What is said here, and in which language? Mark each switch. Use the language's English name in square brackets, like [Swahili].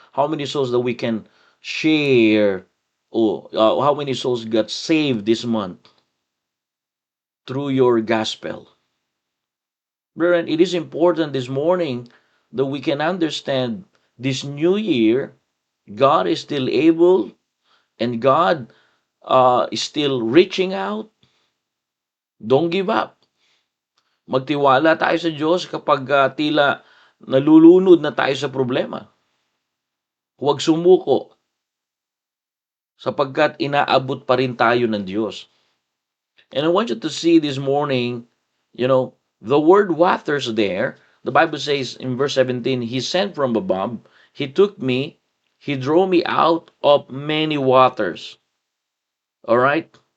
[English] How many souls that we can share? Or how many souls got saved this month through your gospel? Brethren, it is important this morning that we can understand this new year, God is still able, and God is still reaching out. Don't give up. [Filipino] Magtiwala tayo sa Diyos kapag tila nalulunod na tayo sa problema. Huwag sumuko. sapagkat inaabot pa rin tayo ng Diyos. [English] And I want you to see this morning, the word waters there, the Bible says in verse 17, He sent from above, He took me, He drew me out of many waters. All right?